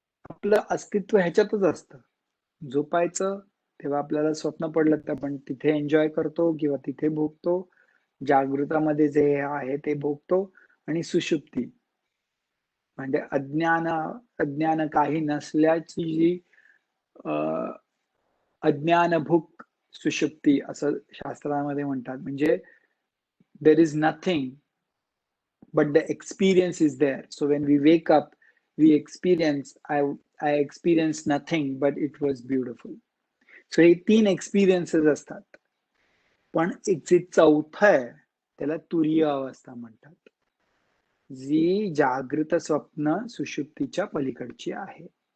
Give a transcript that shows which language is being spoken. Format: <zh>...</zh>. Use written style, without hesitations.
<mr>आपलं अस्तित्व ह्याच्यातच असतं. झोपायचं तेव्हा आपल्याला स्वप्न पडलं तर आपण तिथे एन्जॉय करतो किंवा तिथे भोगतो. जागृतामध्ये जे आहे ते भोगतो. आणि सुषुप्ती म्हणजे अज्ञान काही नसल्याची जी अज्ञानभूक सुषुप्ती असं शास्त्रामध्ये म्हणतात. म्हणजे</mr> <en>there is nothing but the experience is there. So when we wake up, we experience, I experienced nothing but it was beautiful.</en> <mr>So हे 3 एक्सपिरियन्सेस असतात. पण एक जे चौथं आहे त्याला तुरीय अवस्था म्हणतात, जी जागृत, स्वप्न, सुषुप्तीच्या पलीकडची आहे.</mr>